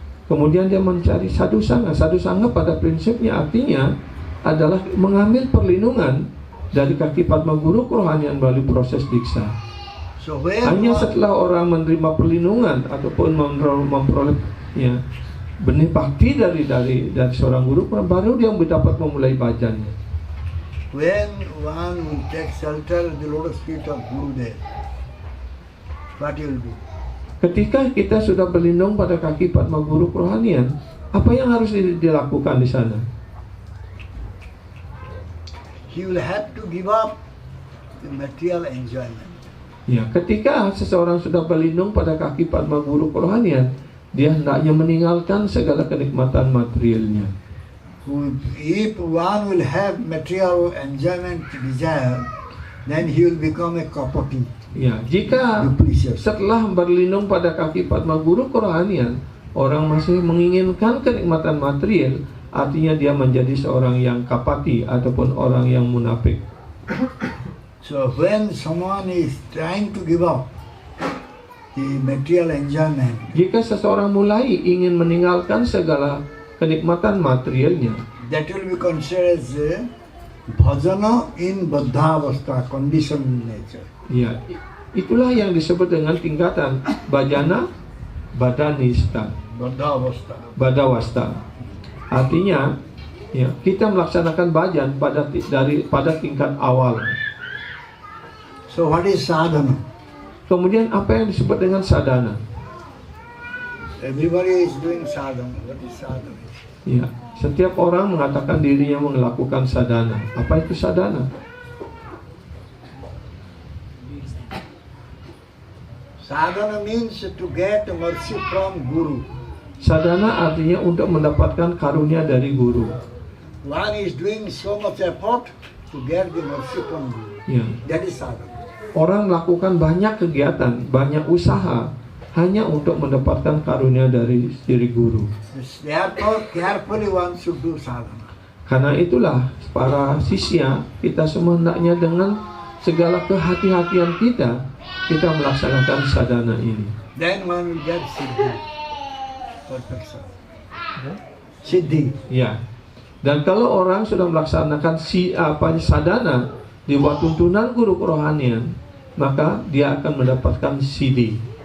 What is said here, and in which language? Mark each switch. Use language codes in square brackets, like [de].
[id] Kemudian dia mencari sadhusanga. Sadhusanga pada prinsipnya artinya adalah mengambil perlindungan dari kaki Padma Guru kerohanian melalui proses diksa. [en] So when [id] Hanya setelah orang menerima perlindungan ataupun memperoleh ya, benih bakti dari seorang guru, baru dia dapat memulai bhajannya. [en] when one will take shelter at the lotus feet of Gurudev, what he will do? [id] Ketika kita sudah berlindung pada kaki Padma Guru kerohanian, apa yang harus dilakukan di sana? [en] He will have to give up the material enjoyment. [id] Ya, ketika seseorang sudah berlindung pada kaki Padma Guru kerohanian, dia hendaknya meninggalkan segala kenikmatan materialnya. [en] If one will have material enjoyment desire, then he will become a kapati. [id] Ya, jika [en] Duplicitous. [id] setelah berlindung pada kaki Padma Guru kerohanian, orang masih menginginkan kenikmatan material, artinya dia menjadi seorang yang kapati ataupun orang yang munafik. [en] So when someone is trying to give up the material enjoyment, [id] Jika seseorang mulai ingin meninggalkan segala kenikmatan materialnya, [en] that will be considered as a bhajana in baddhavastha, conditioned nature. [id] ya, itulah yang disebut dengan tingkatan bajana badanista, [en] Baddhavastha. [id] badawasta. Artinya, ya, kita melaksanakan bajan pada tingkat awal. [en] So what is sadhana? [id] Kemudian apa yang disebut dengan sadhana? [en] Everybody is doing sadhana. What is sadhana? [id] Ya, setiap orang mengatakan dirinya melakukan sadhana. Apa itu sadhana? [en] Sadhana means to get mercy from Guru. [id] Sadhana artinya untuk mendapatkan karunia dari guru. [en] One is doing so much effort to get the mercy from Guru. Ya. That is sadhana. [id] Orang melakukan banyak kegiatan, banyak usaha hanya untuk mendapatkan karunia dari diri guru. [en] Therefore, carefully one should do sadhana. [id] Karena itulah para sisya, kita semua hendaknya dengan segala kehati-hatian kita melaksanakan sadhana ini. [en] Then one will get siddhi, perfection. Siddhi. [id] Ya. Dan kalau orang sudah melaksanakan sadhana di bawah tuntunan guru kerohanian, maka dia akan mendapatkan siddhi.